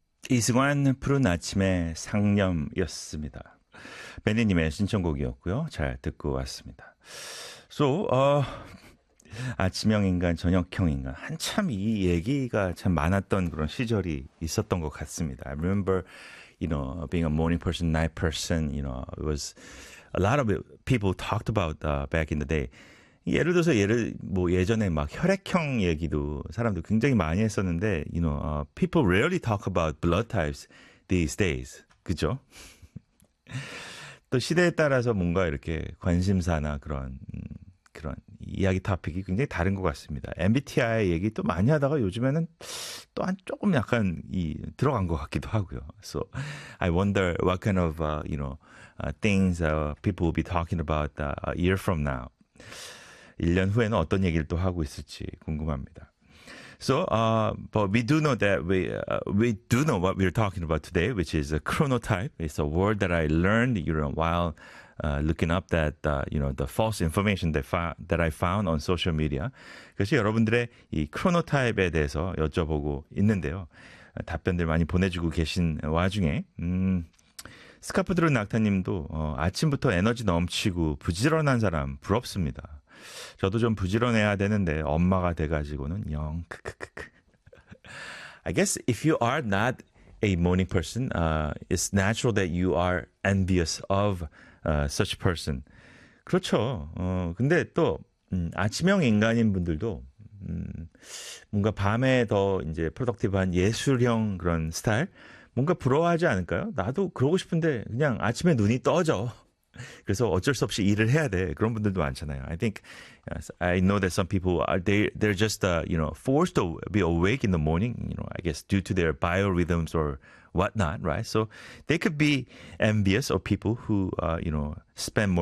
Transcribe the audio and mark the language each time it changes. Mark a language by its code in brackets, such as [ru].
[ko] 이승환 푸른 아침의 상념이었습니다. 매니님의 신청곡이었고요. 잘 듣고 왔습니다. [en] So, [ko] 아침형 인간, 저녁형 인간. 한참 이 얘기가 참 많았던 그런 시절이 있었던 것 같습니다. [en] I remember, you know, being a morning person, night person, you know, it was a lot of people talked about back in the day. [ko] 예를 들어서 뭐 예전에 막 혈액형 얘기도 사람들 굉장히 많이 했었는데, [en] you know, people rarely talk about blood types these days. [ko] 그죠? 또 시대에 따라서 뭔가 이렇게 관심사나 그런 이야기 토픽이 굉장히 다른 것 같습니다. MBTI 얘기 또 많이 하다가 요즘에는 또한 조금 약간 들어간 것 같기도 하고요. [en] So I wonder what kind of you know things people will be talking about a year from now. [ko] 1년 후에는 어떤 얘기를 또 하고 있을지 궁금합니다. [en] So, but we do know that we do know what we're talking about today, which is a chronotype. It's a word that I learned, you know, while looking up that, you know, the false information that I found on social media. [ko] 그래서 여러분들의 이 크로노타입에 대해서 여쭤보고 있는데요. 답변들 많이 보내주고 계신 와중에, 스카프드로 낙타님도, 아침부터 에너지 넘치고 부지런한 사람 부럽습니다. 저도 좀 부지런해야 되는데 엄마가 돼가지고는 영 크크크크. [en] I guess if you are not a morning person, it's natural that you are envious of such person. [ko] 그렇죠. 근데 또 아침형 인간인 분들도 뭔가 밤에 더 이제 프로덕티브한 예술형 그런 스타일 뭔가 부러워하지 않을까요? 나도 그러고 싶은데 그냥 아침에 눈이 떠져. 그래서 어쩔 수 없이 일을 해야 돼. 그런 분들도 많잖아요. [en] I think I know that some people are they're just you know forced to be awake in the morning, you know, I guess due to their biorhythms or whatnot, right? So they could be envious of people who you know spend more